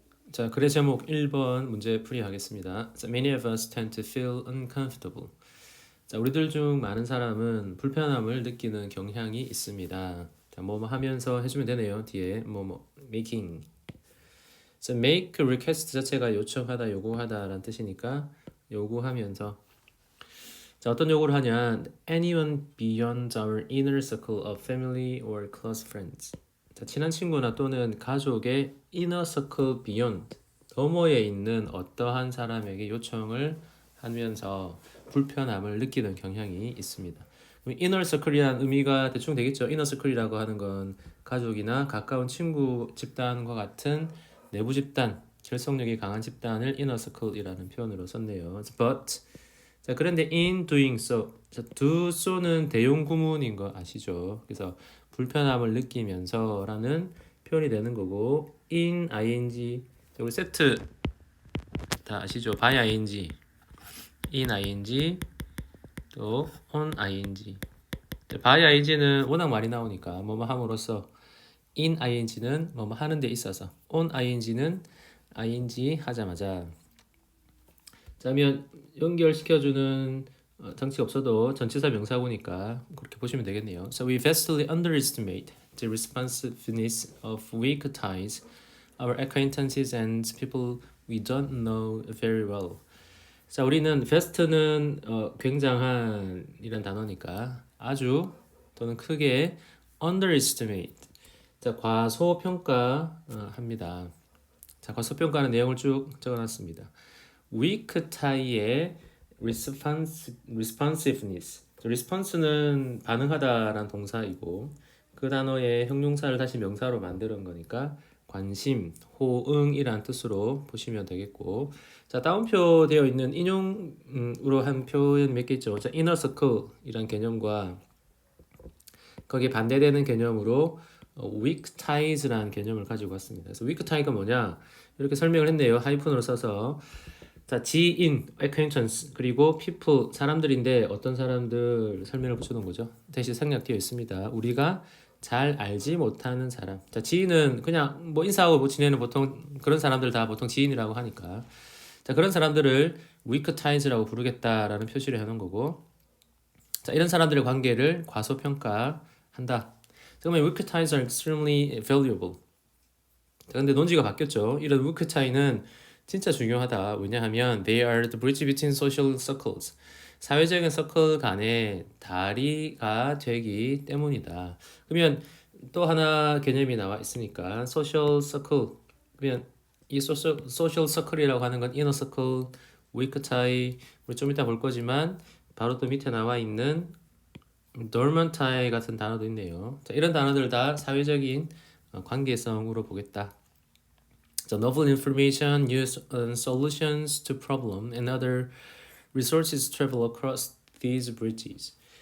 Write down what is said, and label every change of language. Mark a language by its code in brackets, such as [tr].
[ko] 자, 글의 제목 1번 문제 풀이하겠습니다. [en] 자, Many of us tend to feel uncomfortable. [ko] 자, 우리들 중 많은 사람은 불편함을 느끼는 경향이 있습니다. 자, 뭐뭐 하면서 해주면 되네요. 뒤에 뭐뭐 making. 자, make request 자체가 요청하다, 요구하다라는 뜻이니까 요구하면서. 자, 어떤 요구를 하냐? [en] Anyone beyond our inner circle of family or close friends. [ko] 자, 친한 친구나 또는 가족의 inner circle beyond 너머에 있는 어떠한 사람에게 요청을 하면서 불편함을 느끼는 경향이 있습니다. 그럼 inner circle이라는 의미가 대충 되겠죠. inner circle이라고 하는 건 가족이나 가까운 친구 집단과 같은 내부 집단, 결속력이 강한 집단을 inner circle이라는 표현으로 썼네요. But 자, 그런데 [en] in doing so, [ko] 자, do so는 대용 구문인 거 아시죠? 그래서 불편함을 느끼면서라는 표현이 되는 거고 in ing, 자, 우리 세트 다 아시죠? [en] by ing, in ing, 또 on ing. [ko] 자, by ing는 워낙 많이 나오니까 뭐뭐 함으로써, in ing는 뭐뭐 하는 데 있어서, on ing는 ing 하자마자. 자, 그러면 연결시켜주는 장치가 없어도 전치사 명사구니까 그렇게 보시면 되겠네요. [en] So we vastly underestimate the responsiveness of weak ties, our acquaintances and people we don't know very well. [ko] 자, 우리는 vast는 굉장한 이란 단어니까 아주 또는 크게 underestimate. 자, 과소평가 합니다. 자, 과소평가하는 내용을 쭉 적어놨습니다. [en] weak tie의 responsiveness. [ko] response는 반응하다라는 동사이고 그 단어의 형용사를 다시 명사로 만드는 거니까 관심, 호응이란 뜻으로 보시면 되겠고, 자, 다운표 되어 있는 인용으로 한 표현 몇 개 있죠. 자, inner circle 이란 개념과 거기에 반대되는 개념으로 weak ties라는 개념을 가지고 왔습니다. 그래서 weak tie가 뭐냐 이렇게 설명을 했네요. 하이픈으로 써서. 자, 지인, acquaintance, 그리고 people, 사람들인데 어떤 사람들 설명을 붙여놓은 거죠. 대신 생략되어 있습니다. 우리가 잘 알지 못하는 사람. 자, 지인은 그냥 뭐 인사하고 뭐 지내는 보통 그런 사람들 다 보통 지인이라고 하니까. 자, 그런 사람들을 weak ties라고 부르겠다라는 표시를 해놓은 거고. 자, 이런 사람들의 관계를 과소평가한다. [en] 그러면 weak ties are extremely valuable. [ko] 자, 근데 논지가 바뀌었죠. 이런 weak tie는 진짜 중요하다. [en] 왜냐하면 they are the bridge between social circles. [ko] 사회적인 서클 간의 다리가 되기 때문이다. 그러면 또 하나 개념이 나와 있으니까 social circle. 그러면 이 social circle이라고 하는 건 inner circle, weak tie. 우리 좀 이따 볼 거지만 바로 또 밑에 나와 있는 dormant tie 같은 단어도 있네요. 자, 이런 단어들 다 사회적인 관계성으로 보겠다. [en] The novel information, use solutions to problem, and other resources travel across these bridges.